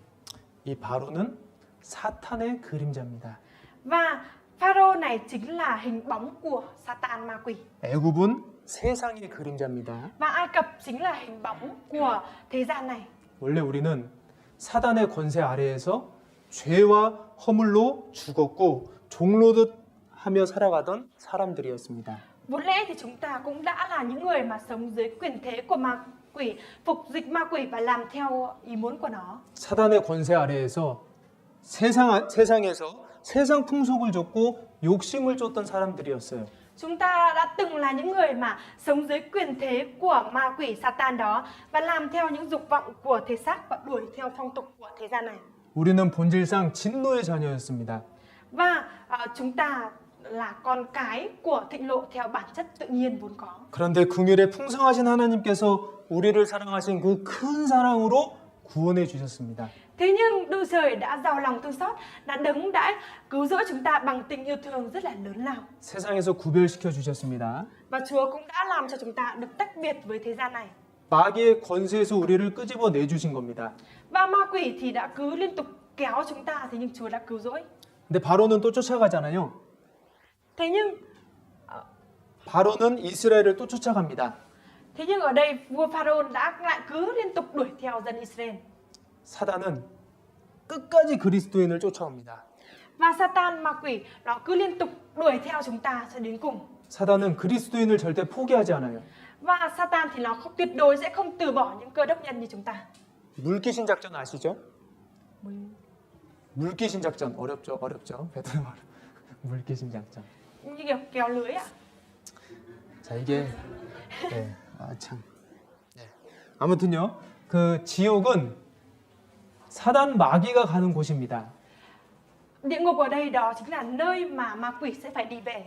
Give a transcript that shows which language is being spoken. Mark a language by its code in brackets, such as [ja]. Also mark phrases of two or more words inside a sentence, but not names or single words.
[ko] 이 바로는 사탄의 그림자입니다. [vi] Và Pharaoh này chính là hình bóng của Satan, ma quỷ. [ko] 애굽은 세상의 그림자입니다. [vi] Và Ai Cập chính là hình bóng của thế gian này. [ko] 원래 우리는 사단의 권세 아래에서 죄와 허물로 죽었고 종로듯 하며 살아가던 사람들이었습니다. [vi] Vốn lẽ thì chúng ta cũng đã là những người mà sống dưới quyền thế của ma quỷ, phục dịch ma quỷ và làm theo ý muốn của nó. [ko] 사단의 권세 아래에서 세상에서 세상 풍속을 쫓고 욕심을 쫓던 사람들이었어요. [vi] Chúng ta đã từng là những người mà sống dưới quyền thế của ma quỷ Satan đó và làm theo những dục vọng của thể xác và đuổi theo phong tục của thế gian này. [ko] 우리는 본질상 진노의 자녀였습니다. [vi] Và chúng ta là con cái của thịnh lộ theo bản chất tự nhiên vốn có. [ko] 그런데 긍휼에 풍성하신 하나님께서 우리를 사랑하신 그 큰 사랑으로 구원해 주셨습니다. [vi] Thế nhưng Đức Trời đã giàu lòng thương xót, đã đấng đã cứu rỗi chúng ta bằng tình yêu thương rất là lớn lao. [ko] 세상에서 구별시켜 주셨습니다. [vi] Và Chúa cũng đã làm cho chúng ta được tách biệt với thế gian này. [ko] 마귀의 권세에서 우리를 끄집어 내 주신 겁니다. [vi] Và ma quỷ thì đã cứ liên tục kéo chúng ta, thế nhưng Chúa đã cứu rỗi. [ko] 근데 바로는 또 쫓아가잖아요. [vi] Thế nhưng [ko] 바로는 이스라엘을 또 쫓아갑니다. [vi] Thế nhưng ở đây vua Pharaoh đã lại cứ liên tục đuổi theo dân Israel. [ko] 사단은 끝까지 그리스도인을 쫓아옵니다. [vi] Và Satan ma quỷ nó cứ liên tục đuổi theo chúng ta cho đến cùng. [ko] 사단은 그리스도인을 절대 포기하지 않아요. [vi] Và Satan thì nó không tuyệt đối sẽ không từ bỏ những cơ đốc nhân như chúng ta. [ko] 물귀신 작전 아시죠? 물귀신 작전 어렵죠. 베트남어로. 물귀신 작전. [vi] Như kiểu kéo lưới ạ. [ko] 자, 이게 네. 참. 네. 아무튼요. 그 지옥은 사단 마귀가 가는 곳입니다. [vi] Địa ngục ở đây đó chính là nơi mà ma quỷ sẽ phải đi về.